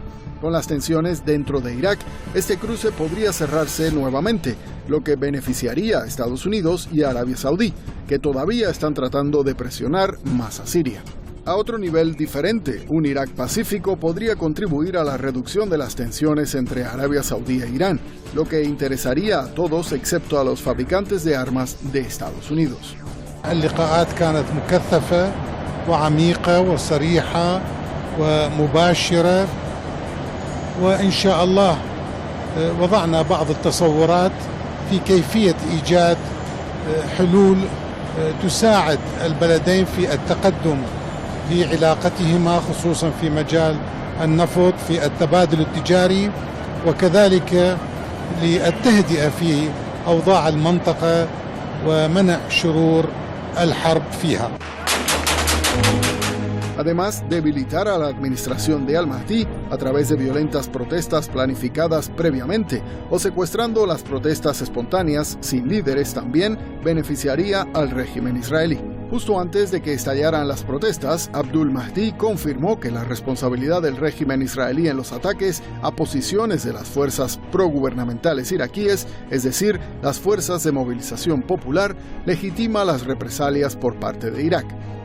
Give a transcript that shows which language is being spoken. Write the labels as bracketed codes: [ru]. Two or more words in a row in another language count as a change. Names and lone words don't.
[es] Con las tensiones dentro de Irak, este cruce podría cerrarse nuevamente, lo que beneficiaría a Estados Unidos y a Arabia Saudí, que todavía están tratando de presionar más a Siria. A otro nivel diferente, un Irak pacífico podría contribuir a la reducción de las tensiones entre Arabia Saudí e Irán, lo que interesaría a todos excepto a los fabricantes de armas de Estados Unidos. [ar] اللقاءات كانت مكثفة وعميقة وصريحة ومباشرة، وإن شاء الله وضعنا بعض التصورات في كيفية إيجاد حلول تساعد البلدين في التقدم في علاقتهما، خصوصا في مجال النفط، في التبادل التجاري، وكذلك للتهدئة في أوضاع المنطقة ومنع شرور الحرب فيها. [es] Además, debilitar a la administración de al-Mahdi a través de violentas protestas planificadas previamente o secuestrando las protestas espontáneas sin líderes también beneficiaría al régimen israelí. Justo antes de que estallaran las protestas, Abdul Mahdi confirmó que la responsabilidad del régimen israelí en los ataques a posiciones de las fuerzas progubernamentales iraquíes, es decir, las fuerzas de movilización popular, legitima las represalias por parte de Irak.